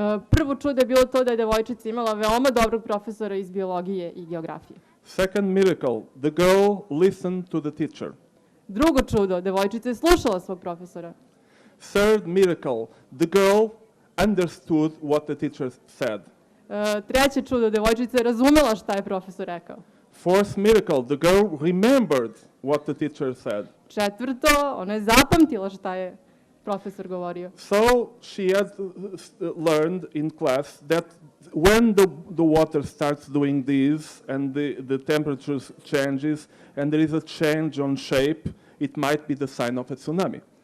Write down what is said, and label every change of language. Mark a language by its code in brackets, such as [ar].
[sr] Prvo čudo je bilo to da je devojčica imala veoma dobrog profesora iz biologije i geografije. [en] Second miracle, the girl listened to the teacher. [sr] Drugo čudo, devojčica je slušala svog profesora. [en] Third miracle, the girl understood what the teacher said. [sr] Treće čudo, devojčica je razumela šta je profesor rekao. [en] Fourth miracle, the girl remembered what the teacher said. [sr] Četvrto, ona je zapamtila šta je profesor govorio. [en] So she had learned in class that when the water starts doing this and the temperature changes and there is a change on shape, it might be the sign of a tsunami.